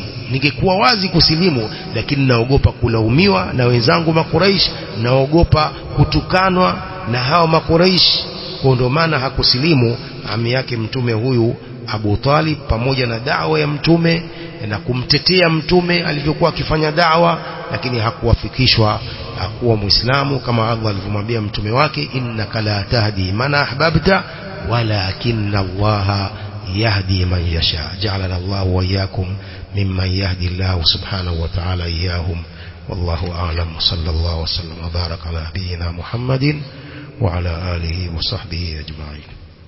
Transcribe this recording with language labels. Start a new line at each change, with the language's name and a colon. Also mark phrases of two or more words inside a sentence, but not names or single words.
Swahili: Ningekuwa wazi kusilimu, lakini naogopa kulaumiwa na wenzangu makuraish, naogopa kutukanwa na hao makuraish. Kwa ndio maana hakusilimu ami yake mtume huyu Abu Talib, pamoja na da'wa ya mtume na kumtetea mtume alivyokuwa akifanya da'wa, lakini hakuwafikishwa kuwa Muislamu, kama Allah alivyomwambia mtume wake,
Arabic: إنك لا تهدي من أحببت ولكن الله يهدي من يشاء. جعلنا الله وإياكم ممن يهدي الله سبحانه وتعالى إياهم. والله أعلم. صلى الله وسلم وبارك على نبينا محمد وعلى آله وصحبه أجمعين.